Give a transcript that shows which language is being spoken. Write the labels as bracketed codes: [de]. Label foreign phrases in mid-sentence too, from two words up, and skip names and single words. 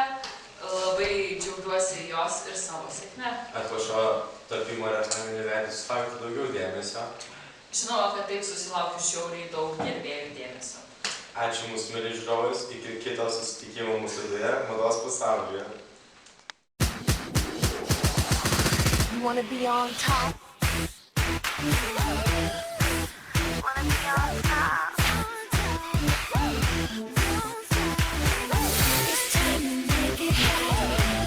[lt] Labai džiaugiuosi jos ir savo sėkme. Ar po šio tapimo reklaminiu veidu susilaukti daugiau dėmesio? Žinoma, kad taip susilaukiu žiauriai daug gerbėjų dėmesio. Ačiū mūsų mėly žiūrovais, iki kito susitikimo mūsų laidoje Mados pasaulyje. [en] You wanna be on top? You wanna be on top? It's time to make it happen.